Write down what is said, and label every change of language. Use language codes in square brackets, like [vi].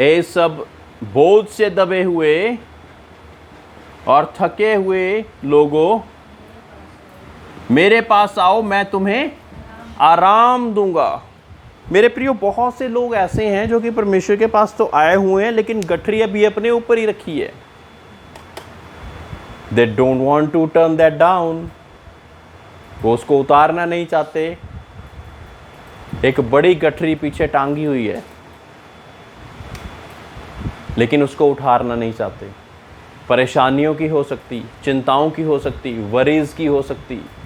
[hi] ए सब बोझ से दबे हुए और थके हुए लोगों, मेरे पास आओ, मैं तुम्हें आराम दूंगा। मेरे प्रियो, बहुत से लोग ऐसे हैं जो कि परमेश्वर के पास तो आए हुए हैं, लेकिन गठरी अभी अपने ऊपर ही रखी है। [en] They don't want to turn that down. [hi] वो उसको उतारना नहीं चाहते। एक बड़ी गठरी पीछे टांगी हुई है, लेकिन उसको उठाना नहीं चाहते। परेशानियों की हो सकती, चिंताओं की हो सकती, वरीज की हो सकती।